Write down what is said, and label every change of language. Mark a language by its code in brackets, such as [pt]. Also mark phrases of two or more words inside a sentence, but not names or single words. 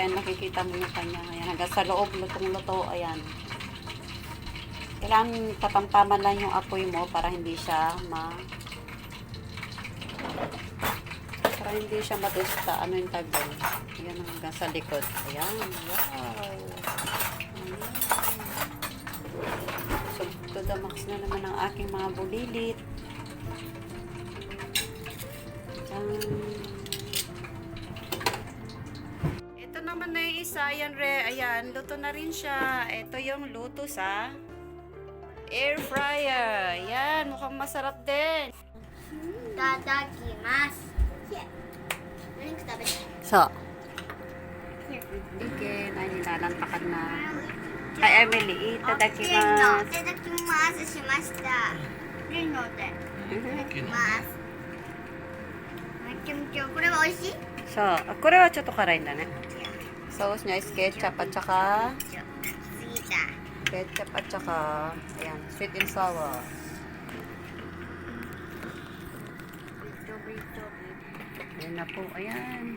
[tl] Ayan, nakikita mo yung kanya. Ayan, hanggang sa loob, lutong-luto. Ayan. Kailangan tatamtaman lang yung apoy mo para hindi siya matusta. Ano yung tagol? Ayan, hanggang sa likod. Ayan, wow. So, [en] to the max [tl] na naman ang aking mga bulilit. Ito naman na yung isa. Ayan, luto na rin siya. Ito yung luto sa [en] air fryer. [tl] Ayan, mukhang masarap din. [ja] Itadakimasu. [tl] So, chicken. Ay, nilalantakan na. Ay, Emily, [ja] itadakimasu. いただきましました. Rino de. Itadakimasu. これは美味しい？これはちょっと辛いんだね。 [tl] Sauce niya is ketchup at saka Sita. ketchup at saka ayan, [en] sweet and sour. [tl] Ayan na po, ayan.